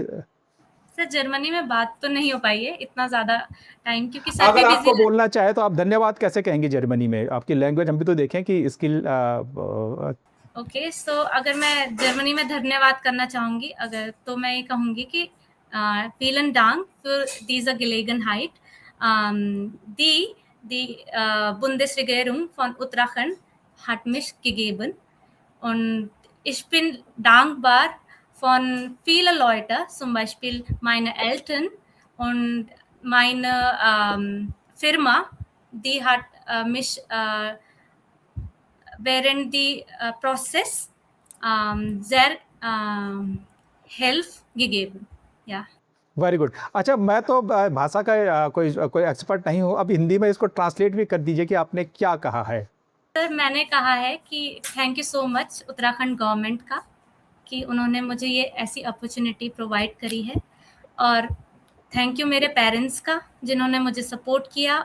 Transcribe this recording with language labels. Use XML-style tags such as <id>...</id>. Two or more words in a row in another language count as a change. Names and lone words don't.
<hi>सर जर्मनी में बात तो नहीं हो पाई है इतना ज़्यादा टाइम, क्योंकि सर भी अगर आपको बिजी। बोलना चाहे तो आप धन्यवाद कैसे कहेंगे जर्मनी में? आपकी लैंग्वेज हम भी तो देखें कि स्किल।</hi> <en>okay, so</en> <hi>अगर मैं जर्मनी में धन्यवाद करना चाहूँगी अगर, तो मैं ये कहूँगी कि</hi> <de>vielen Dank für diese Gelegenheit. Die Bundesregierung von Uttarakhand hat mich gegeben und ich bin dankbar von vielen Leuten, zum Beispiel meine Eltern und meine Firma, die hat mich während die Prozess sehr Hilfe gegeben. Ja.</de> <en>Very good.</en> <hi>अच्छा, मैं तो भाषा का कोई एक्सपर्ट नहीं हूँ, अब हिंदी में इसको ट्रांसलेट भी कर दीजिए कि आपने क्या कहा है। सर मैंने कहा है कि</hi> <en>thank you so much</en> <hi>उत्तराखंड गवर्नमेंट का कि उन्होंने मुझे ये ऐसी</hi> <en>opportunity provide</en> <hi>करी है, और</hi> <en>thank you</en> <hi>मेरे पेरेंट्स का जिन्होंने मुझे सपोर्ट किया।</hi>